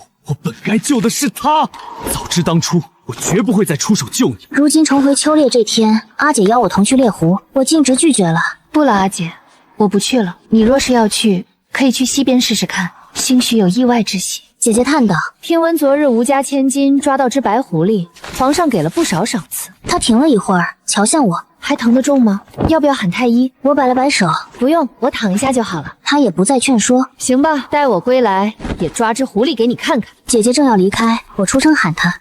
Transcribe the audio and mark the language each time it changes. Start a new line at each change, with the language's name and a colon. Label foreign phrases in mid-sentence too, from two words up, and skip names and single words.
Chinese: 我本該救的是他，早知當初，我絕不會再出手救你。如今重回秋烈這天，阿姐邀我同去獵狐，我徑直拒絕了。不了，阿姐，我不去了。你若是要去，可以去西邊試試看，興許有意外之喜。姐姐嘆道：“ 聽聞昨日吳家千金抓到只白狐狸，皇上給了不少賞賜。” 她停了一會兒，瞧向我：“ 還疼得重嗎？要不要喊太醫？” 我擺了擺手：“ 不用，我躺一下就好了。” 她也不再勸說：“ 行吧，待我歸來，也抓只狐狸給你看看。” 姐姐正要離開，我出聲喊她：“